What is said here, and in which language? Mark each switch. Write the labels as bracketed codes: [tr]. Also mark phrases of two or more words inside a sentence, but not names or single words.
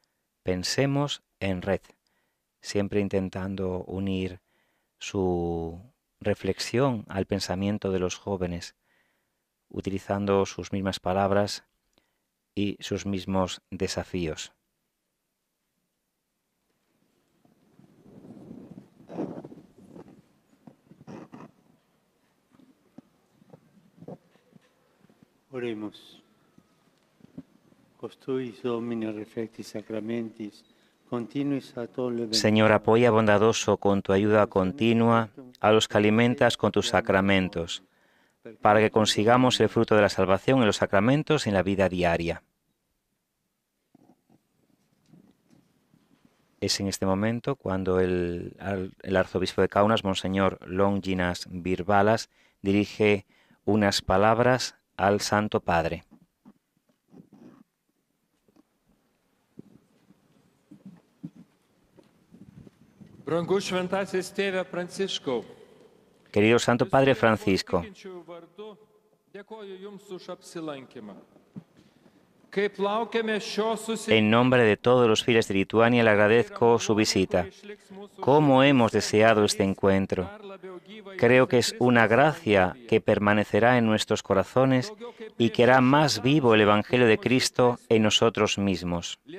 [es] Pensemos en red, siempre intentando unir su reflexión al pensamiento de los jóvenes, utilizando sus mismas palabras y sus mismos desafíos. Oremos. [la] Costuis Domine reflectis sacramentis, continuis a tolle [es] Señor, apoya bondadoso con tu ayuda continua a los que alimentas con tus sacramentos, para que consigamos el fruto de la salvación en los sacramentos y en la vida diaria. Es en este momento cuando el arzobispo de Kaunas, Monseñor Longinas Virbalas, dirige unas palabras al Santo Padre. [lt] Brangus šventasis tėve Pranciškau, [es] Querido Santo Padre Francisco, [lt] tikinčiųjų vardu dėkoju Jums už apsilankymą. Kaip laukiame šio susitikimo, [es] en nombre de todos los fieles de Lituania le agradezco su visita. ¿Cómo hemos deseado este encuentro? Creo que es una gracia que permanecerá en nuestros corazones y que hará más vivo el Evangelio de Cristo en nosotros mismos.